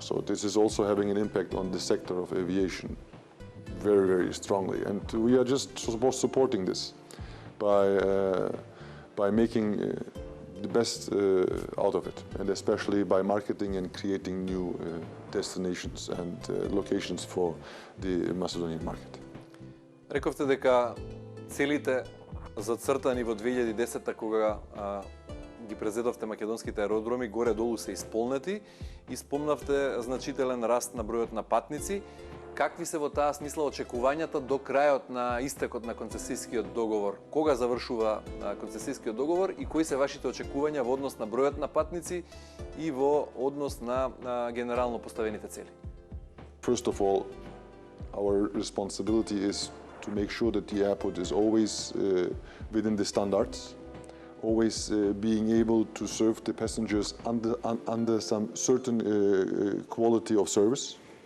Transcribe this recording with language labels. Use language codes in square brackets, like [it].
[en] So this is also having an impact on the sector of aviation very, very strongly, and we are just supporting this by making the best out of it, and especially by marketing and creating new destinations and locations for the Macedonian market. [mk] Рековте дека целите зацртани во 2010 кога ги презедовте македонските аеродроми горе-долу се исполнети и спомнавте значителен раст на бројот на патници. Какви се во таа смисла очекувањата до крајот на истекот на концесискиот договор? Кога завршува концесискиот договор и кои се вашите очекувања во однос на бројот на патници и во однос на генерално поставените цели? [en] First of all, our responsibility is to make sure that the airport is always within the standards, always being able to serve the passengers under some certain quality of service.